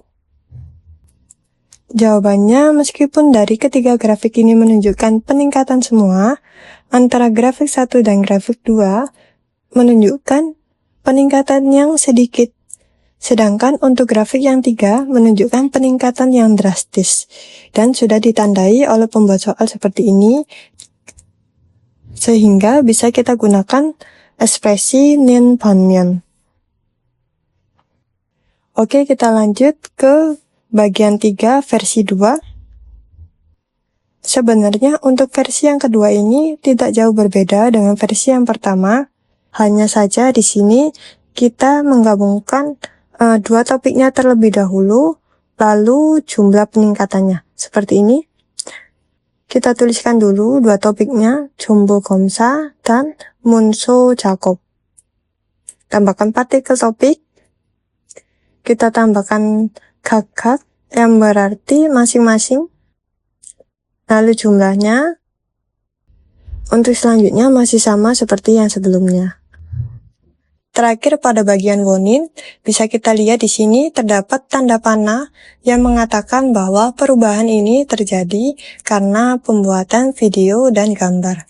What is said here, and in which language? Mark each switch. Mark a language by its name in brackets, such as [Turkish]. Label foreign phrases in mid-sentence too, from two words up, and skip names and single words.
[Indonesian] Jawabannya, meskipun dari ketiga grafik ini menunjukkan peningkatan semua, antara grafik 1 dan grafik 2 menunjukkan peningkatan yang sedikit. Sedangkan untuk grafik yang 3 menunjukkan peningkatan yang drastis. Dan sudah ditandai oleh pembuat soal seperti ini, sehingga bisa kita gunakan ekspresi [Korean] 는 반면. [Indonesian] Oke, kita lanjut ke bagian 3 versi 2. Sebenarnya untuk versi yang kedua ini tidak jauh berbeda dengan versi yang pertama. Hanya saja di sini kita menggabungkan dua topiknya terlebih dahulu, lalu jumlah peningkatannya. Seperti ini. Kita tuliskan dulu dua topiknya, [Korean] 정보 검사 dan 문서 작업. [Indonesian] Tambahkan partikel topik. Kita tambahkan kakak yang berarti masing-masing. Lalu jumlahnya. Untuk selanjutnya masih sama seperti yang sebelumnya. Terakhir pada bagian wonin, bisa kita lihat di sini terdapat tanda panah yang mengatakan bahwa perubahan ini terjadi karena pembuatan video dan gambar.